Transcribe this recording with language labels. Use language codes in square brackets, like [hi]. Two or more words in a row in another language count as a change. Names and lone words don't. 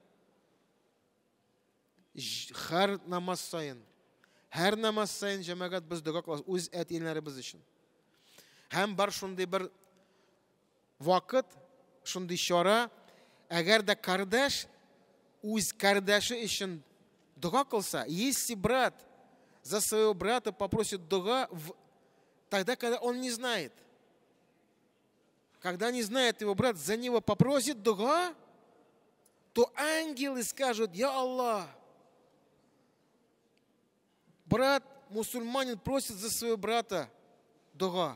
[tt] Һәр намаз сайын җәмәгать без дуга кылабыз үз әти, әниләребез өчен. Һәм бар шундый бер вакыт, шундый чара, әгәр дә кардәш үз кардәше өчен дуга кылса, [ru] если брат за своего брата попросит дуга тогда, когда он не знает. Когда не знает его брат, за него попросит дуга, то ангелы скажут: «Я Аллах, брат мусульманин просит за своего брата дуга».